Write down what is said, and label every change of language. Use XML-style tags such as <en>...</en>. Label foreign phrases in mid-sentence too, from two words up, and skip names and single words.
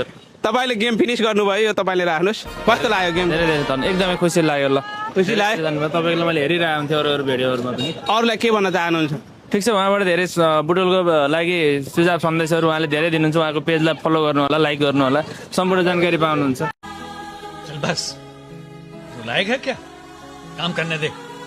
<ne>तपाईँले गेम फिनिस गर्नुभयो, यो तपाईँले राख्नुहोस्। कस्तो लाग्यो गेम? धेरै धेरै धन्यवाद, एकदमै खुसी लाग्यो। ल खुसी लाग्यो? धन्यवाद। तपाईँको मैले हेरिरहेको हुन्थेँ अरू भिडियोहरूमा पनि। अरूलाई के भन्न चाहनुहुन्छ? ठिक छ, उहाँबाट धेरै बुटोलको लागि सुझाव सन्देशहरू उहाँले धेरै दिनुहुन्छ। उहाँको पेजलाई फलो गर्नु होला, लाइक गर्नु होला, सम्पूर्ण जानकारी पाउनुहुन्छ।</ne> <hi>चल बस, लायक है क्या, काम करने दे।</hi>